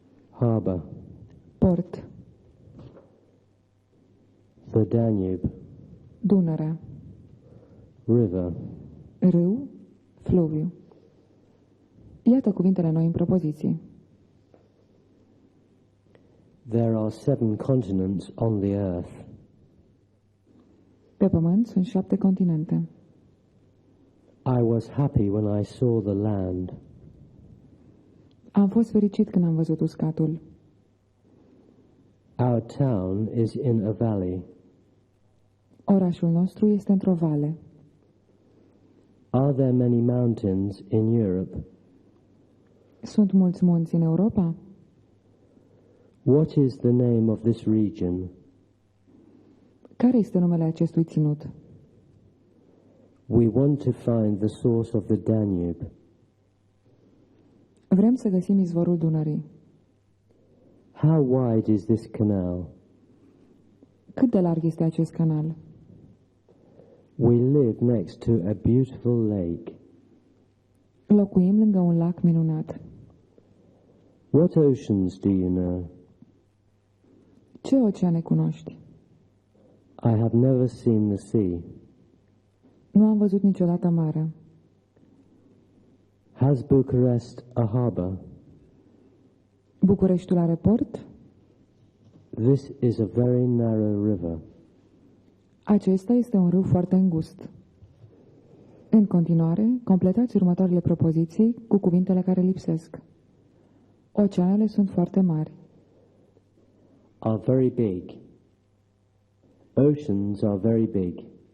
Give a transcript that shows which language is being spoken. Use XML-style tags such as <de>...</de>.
<en>harbour, port, the Danube,</en> <ro>Dunărea,</ro> <en>river,</en> <ro>râu, fluviu. Iată cuvintele noi în propoziții.</ro> <en>There are 7 continents on the earth.</en> <ro>Pe pământ sunt 7 continente.</ro> <en>I was happy when I saw the land.</en> <ro>Am fost fericit când am văzut uscatul.</ro> <en>Our town is in a valley.</en> <ro>Orașul nostru este într-o vale.</ro> <en>Are there many mountains in Europe?</en> <ro>Sunt mulți munți în Europa?</ro> <en>What is the name of this region?</en> <ro>Care este numele acestui ținut?</ro> <en>We want to find the source of the Danube.</en> <ro>Vrem să găsim izvorul Dunării.</ro> <en>How wide is this canal?</en> <ro>Cât de larg este acest canal?</ro> <en>We live next to a beautiful lake.</en> <ro>Locuim lângă un lac minunat.</ro> <en>What oceans do you know?</en> <ro>Ce oceane cunoști?</ro> <en>I have never seen the sea.</en> <ro>Nu am văzut niciodată marea.</ro> <en>Has Bucharest a harbour?</en> <ro>Bucureștiul are port?</ro> <en>This is a very narrow river.</en> <ro>Acesta este un râu foarte îngust. În continuare, completați următoarele propoziții cu cuvintele care lipsesc. Oceanele sunt foarte mari.</ro> <en>Are very big. Oceans are very big.</en>